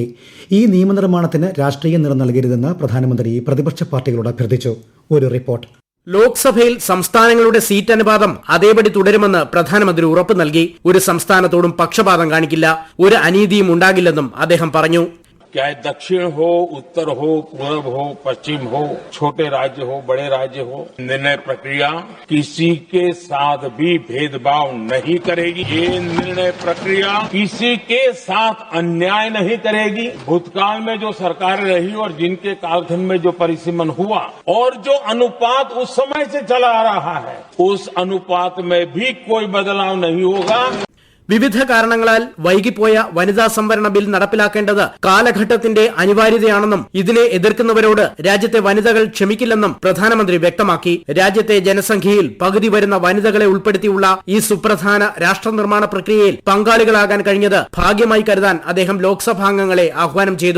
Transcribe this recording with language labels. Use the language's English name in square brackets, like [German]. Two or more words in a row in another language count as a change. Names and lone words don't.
[Malayalam] ഈ നിയമനിർമ്മാണത്തിന് രാഷ്ട്രീയ നിറം നൽകരുതെന്ന് പ്രധാനമന്ത്രി പ്രതിപക്ഷ പാർട്ടികളോട് അഭ്യർത്ഥിച്ചു. ഒരു റിപ്പോർട്ട്. ലോക്സഭയിൽ സംസ്ഥാനങ്ങളുടെ സീറ്റ് അനുപാതം അതേപടി തുടരുമെന്ന് പ്രധാനമന്ത്രി ഉറപ്പ് നൽകി. ഒരു സംസ്ഥാനത്തോടും പക്ഷപാതം കാണിക്കില്ല, ഒരു അനീതിയും ഉണ്ടാകില്ലെന്നും അദ്ദേഹം പറഞ്ഞു. [Hindi] चाहे दक्षिण हो, उत्तर हो, पूर्व हो, पश्चिम हो, छोटे राज्य हो, बड़े राज्य हो, निर्णय प्रक्रिया किसी के साथ भी भेदभाव नहीं करेगी. ये निर्णय प्रक्रिया किसी के साथ अन्याय नहीं करेगी. भूतकाल में जो सरकारें रही और जिनके कालखंड में जो परिसीमन हुआ और जो अनुपात उस समय से चला आ रहा है, उस अनुपात में भी कोई बदलाव नहीं होगा. [Malayalam] വിവിധ കാരണങ്ങളാൽ വൈകിപ്പോയ വനിതാ സംവരണ ബിൽ നടപ്പിലാക്കേണ്ടത് കാലഘട്ടത്തിന്റെ അനിവാര്യതയാണെന്നും ഇതിനെ എതിർക്കുന്നവരോട് രാജ്യത്തെ വനിതകൾ ക്ഷമിക്കില്ലെന്നും പ്രധാനമന്ത്രി വ്യക്തമാക്കി. രാജ്യത്തെ ജനസംഖ്യയിൽ പകുതി വരുന്ന വനിതകളെ ഉൾപ്പെടുത്തിയുള്ള ഈ സുപ്രധാന രാഷ്ട്ര നിർമ്മാണ പ്രക്രിയയിൽ പങ്കാളികളാകാൻ കഴിഞ്ഞത് ഭാഗ്യമായി കരുതാൻ അദ്ദേഹം ലോക്സഭാംഗങ്ങളെ ആഹ്വാനം ചെയ്തു.